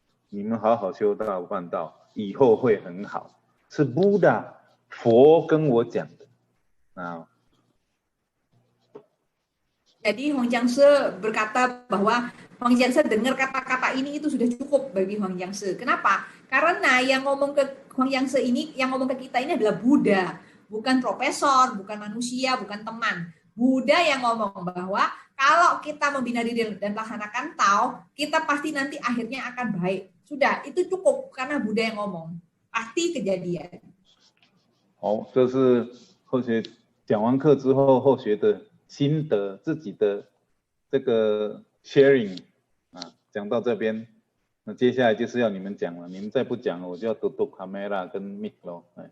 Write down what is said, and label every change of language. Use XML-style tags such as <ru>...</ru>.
<zh>你们好好修道办道，以后会很好。是 Buddha 佛跟我讲的啊。</zh> <id>Jadi Huang Jiangse berkata bahwa Huang Jiangse dengar kata-kata ini itu sudah cukup bagi Huang Jiangse. Kenapa? Karena yang ngomong ke Huang Jiangse ini, yang ngomong ke kita ini adalah Buddha, bukan profesor, bukan manusia, bukan teman. Buddha yang ngomong bahwa kalau kita membina diri dan melaksanakan Tao, kita pasti nanti akhirnya akan baik. Sudah, itu cukup karena Buddha yang ngomong. Pasti kejadian.</id> <zh>好，这是后学讲完课之后后学的心得，自己的这个</zh> <en>sharing</en> <zh>啊，讲到这边，那接下来就是要你们讲了，你们再不讲了，我就要</zh> <id>tutup kamera</id> <zh>跟 mic 咯。</zh>